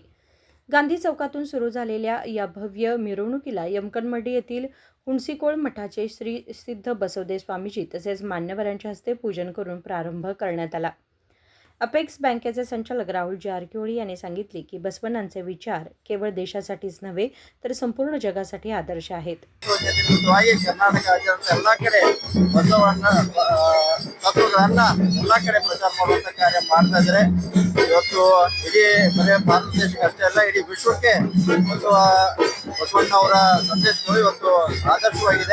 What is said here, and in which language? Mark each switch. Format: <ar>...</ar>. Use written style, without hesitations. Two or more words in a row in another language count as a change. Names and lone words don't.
<mr>गांधी चौकातून सुरू झालेल्या या भव्य मिरवणुकीला यमकनमडी येथील हुणसीकोळ मठाचे श्री सिद्ध बसवदेव स्वामीजी तसेच मान्यवरांच्या हस्ते पूजन करून प्रारंभ करण्यात आला. अपेक्स बँकेचे संचालक राहुल जारकिहोळी यांनी सांगितले की बसवण्णांचे विचार केवळ देशासाठीच नव्हे तर संपूर्ण जगासाठी आदर्श आहेत.</mr> <kn>ಕರ್ನಾಟಕ ಎಲ್ಲ ಕಡೆ ಬಸವಣ್ಣ ತತ್ವಗಳನ್ನ ಎಲ್ಲ ಕಡೆ ಪ್ರಚಾರ ಮಾಡುವಂತ ಕಾರ್ಯ ಮಾಡ್ತಾ ಇದ್ದಾರೆ. ಇವತ್ತು ಇಡೀ ಬರೀ ಭಾರತ ದೇಶಕ್ಕೆ ಅಷ್ಟೇ ಅಲ್ಲ, ಇಡೀ ವಿಶ್ವಕ್ಕೆ ಬಸವಣ್ಣ ಅವರ ಸಂದೇಶಗಳು ಇವತ್ತು ಆದರ್ಶವಾಗಿದೆ.</kn>